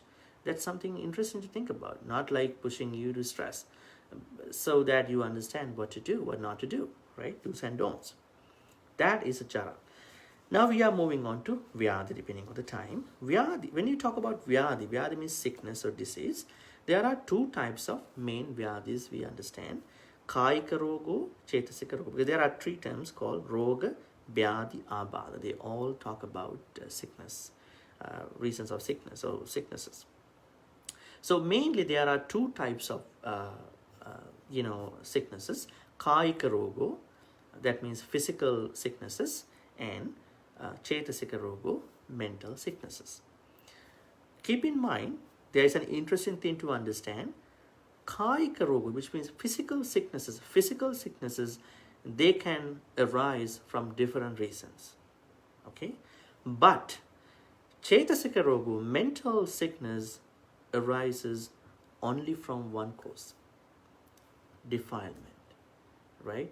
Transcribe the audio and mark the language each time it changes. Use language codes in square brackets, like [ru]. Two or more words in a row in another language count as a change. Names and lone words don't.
[en] That's something interesting to think about, not like pushing you to stress, so that you understand what to do, what not to do, right? Do's and don'ts. That is a chara. Now we are moving on to Vyadi, depending on the time. Vyadi, when you talk about Vyadi, Vyadi means sickness or disease. There are two types of main Vyadis we understand. [pi] Kāyika rogo, Cetasika rogo. [en] Because there are three terms called Roga, Vyadi, Abada. They all talk about sickness, reasons of sickness or sicknesses. So mainly there are two types of sicknesses. [pi] Kāyika rogo, [en] that means physical sicknesses, and [pi] Cetasika rogo, [en] mental sicknesses. Keep in mind, there is an interesting thing to understand. [pi] Kāyika rogo, [en] which means physical sicknesses, they can arise from different reasons. Okay? But [pi] Cetasika rogo, [en] mental sickness, arises only from one cause: defilement, right?